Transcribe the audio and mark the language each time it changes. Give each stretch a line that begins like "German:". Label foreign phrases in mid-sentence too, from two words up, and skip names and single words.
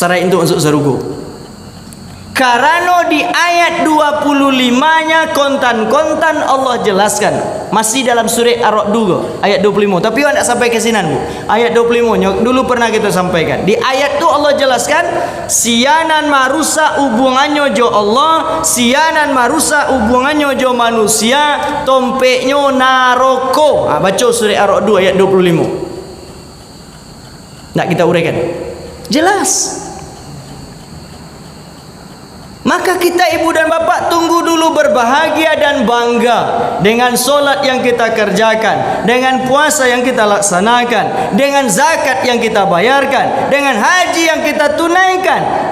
Indonesian: Syarat untuk masuk sarugo. Karena di ayat 25-nya kontan-kontan Allah jelaskan. Masih dalam surah Ar-Ra'd juga, ayat 25. Tapi
Minangkabau: awak nak
Indonesian: sampai ke sini, Bu. Ayat 25 dulu pernah kita sampaikan. Di ayat itu Allah jelaskan,
Minangkabau: sianan marusa hubungannya jo Allah, sianan marusa hubungannya jo manusia, tompeknya naroko.
Indonesian: Baca surah Ar-Ra'd ayat 25. Nak kita uraikan? Jelas. Maka kita ibu dan bapak tunggu dulu berbahagia dan bangga dengan solat yang kita kerjakan, dengan puasa yang kita laksanakan, dengan zakat yang kita bayarkan, dengan haji yang kita tunaikan.